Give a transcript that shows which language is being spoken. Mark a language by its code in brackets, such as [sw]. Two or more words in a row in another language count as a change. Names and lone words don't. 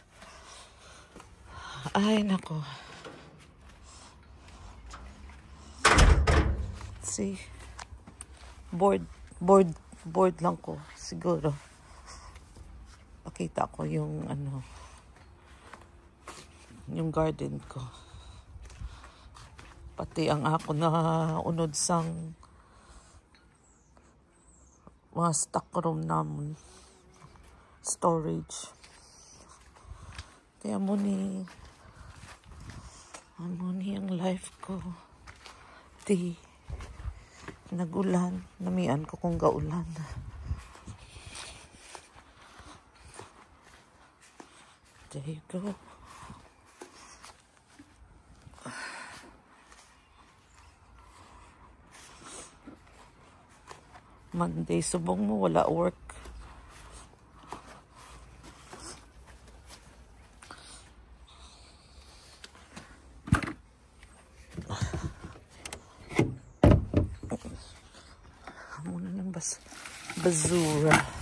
[tl] Ay, nako. See? [hil] Bored lang ko. Siguro. [tl] Pakita ko yung ano. Yung garden ko. [hil] Pati ang ako na unod sang mga stock room namon. Storage. Kaya mo ni ang life ko. Di nagulan. Namian ko kung gaulan. [en] There you go. Monday, [hil] subong mo, wala work. Muna ng basura.